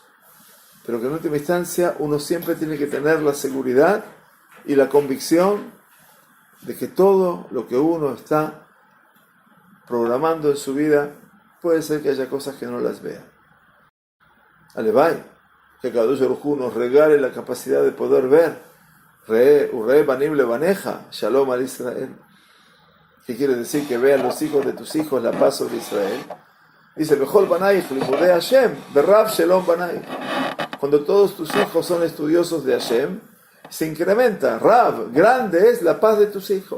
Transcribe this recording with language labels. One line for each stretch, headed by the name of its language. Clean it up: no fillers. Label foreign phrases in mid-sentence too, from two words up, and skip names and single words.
Spanish: Pero que en última instancia uno siempre tiene que tener la seguridad y la convicción de que todo lo que uno está programando en su vida, puede ser que haya cosas que no las vea. Alevay, que Kadosh Baruj Hu nos regale la capacidad de poder ver.
Hebrew: וראה בנים לבניך, שלום על ישראל.
Spanish: ¿Qué quiere decir? Que vean los hijos de tus hijos la paz sobre Israel. Dice,
Hebrew: וכל בניך, לימודי השם, ורב שלום בניך.
Spanish: Cuando todos tus hijos son estudiosos de Hashem, se incrementa. Rav, grande es la paz de tus hijos.